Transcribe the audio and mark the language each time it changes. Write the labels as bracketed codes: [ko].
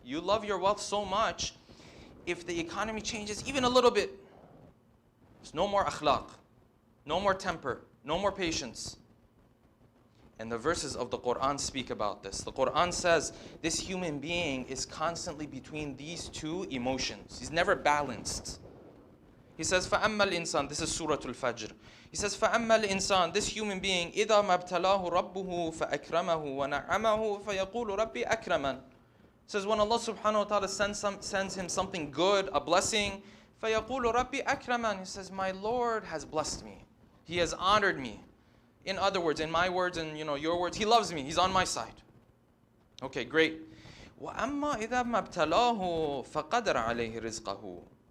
[en] You love your wealth so much, if the economy changes even a little bit, there's no more akhlaq, no more temper, no more patience. And the verses of the Quran speak about this. The Quran says this human being is constantly between these two emotions. He's never balanced. He says, [ar] فَأَمَّا الْإِنسَانِ, [en] this is Surah Al-Fajr. He says, [ar] فَأَمَّا الْإِنسَانِ, [en] this human being, [ar] إِذَا مَا ابْتَلَاهُ رَبُّهُ فَأَكْرَمَهُ وَنَعَّمَهُ فَيَقُولُ رَبِّي أَكْرَمًا. [en] Says when Allah subhanahu wa ta'ala sends him something good, a blessing, [ar] فَيَقُولُ رَبِّي أَكْرَمًا. [en] He says, my Lord has blessed me. He has honored me. In other words, in my words and your words, He loves me. He's on my side. Okay, great. [ar] وَأَمَّا إِذَا مَا ابْتَلَاهُ فَقَدَرَ عَلَيْهِ رِزْقَهُ.